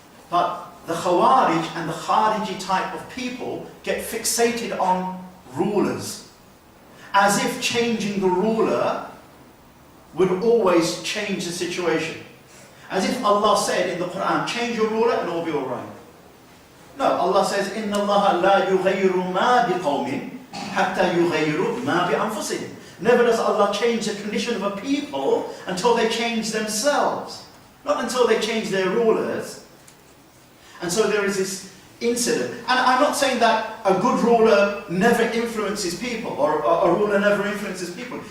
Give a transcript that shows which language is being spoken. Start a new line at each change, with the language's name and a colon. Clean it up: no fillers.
English: But the Khawarij and the Khariji type of people get fixated on rulers, as if changing the ruler would always change the situation. As if Allah said in the Quran, change your ruler and all will be alright. No, Allah says,
Arabic: إِنَّ اللَّهَ لَا يُغَيِّرُ مَا بِقَوْمٍ حَتَّى يُغَيِّرُ مَا بِأَنفُسِهِمْ.
English: Never does Allah change the condition of a people until they change themselves. Not until they change their rulers. And so there is this incident. And I'm not saying that a good ruler never influences people, or a ruler never influences people.